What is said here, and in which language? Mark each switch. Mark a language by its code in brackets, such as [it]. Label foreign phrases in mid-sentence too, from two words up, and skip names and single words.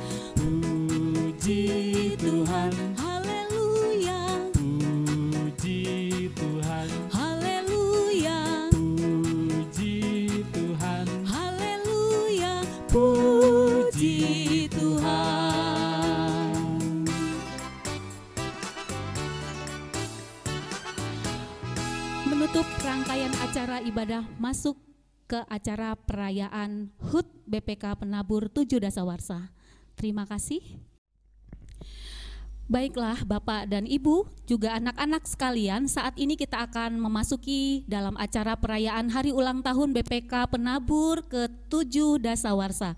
[id] Puji Tuhan. Haleluya, puji Tuhan, haleluya, puji Tuhan, haleluya, puji Tuhan. Menutup rangkaian acara ibadah masuk ke acara perayaan HUT BPK Penabur 7 Dasawarsa. Terima kasih. Baiklah Bapak dan Ibu, juga anak-anak sekalian, saat ini kita akan memasuki dalam acara perayaan Hari Ulang Tahun BPK Penabur ke-7 Dasawarsa.